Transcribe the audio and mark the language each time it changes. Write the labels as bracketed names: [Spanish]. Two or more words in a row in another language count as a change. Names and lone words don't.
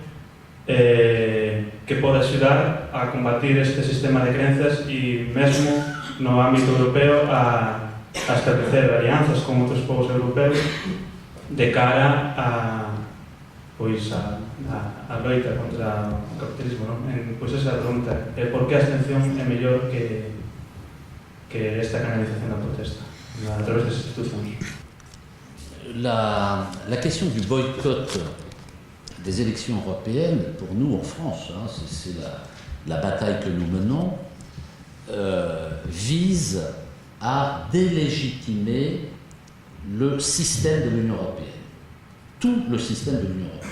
[Galician] que pode axudar a combatir este sistema de crenzas e mesmo no ámbito europeo a establecer alianzas con outros povos europeos de cara a loita contra o capitalismo, non? Pois esa é a pregunta, por que a abstención é mellor que esta canalización da protesta a través das institucións? [French] La question du boycott des élections européennes, pour nous en France, hein, c'est la bataille que nous menons, vise à délégitimer le système de l'Union européenne, tout le système de l'Union européenne.